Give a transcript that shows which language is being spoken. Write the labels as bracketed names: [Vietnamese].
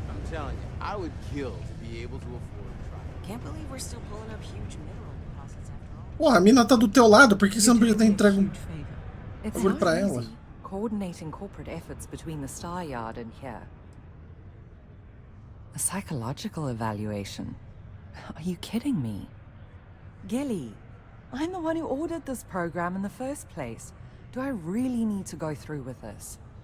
[English] I'm telling you, I would kill to be able to afford a truck. Can't believe we're still pulling up huge mineral deposits after all. [Portuguese] Porra, a mina tá do teu lado, por que você não podia ter entregue um bagulho pra ela? [English] Coordinating corporate efforts between the Star Yard and here. A psychological evaluation? Are you kidding me? Gilly, I'm the one who ordered this program in the first place. Do I really need to go through with this?